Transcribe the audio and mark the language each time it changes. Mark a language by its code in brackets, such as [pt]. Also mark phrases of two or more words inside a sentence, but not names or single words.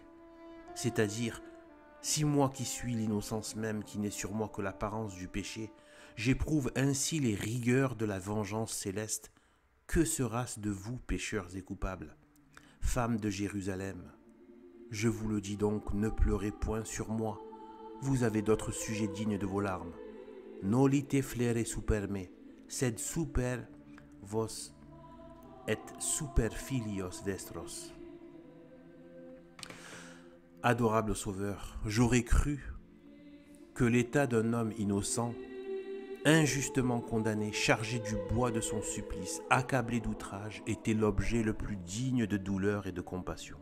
[fr] C'est-à-dire, si moi qui suis l'innocence même, qui n'est sur moi que l'apparence du péché, j'éprouve ainsi les rigueurs de la vengeance céleste, que sera-ce de vous, pécheurs et coupables? Femmes de Jérusalem, je vous le dis donc, ne pleurez point sur moi. Vous avez d'autres sujets dignes de vos larmes. [la] Nolite flere super me, sed super vos et super filios vestros. [fr] Adorable Sauveur, j'aurais cru que l'état d'un homme innocent, injustement condamné, chargé du bois de son supplice, accablé d'outrage, était l'objet le plus digne de douleur et de compassion.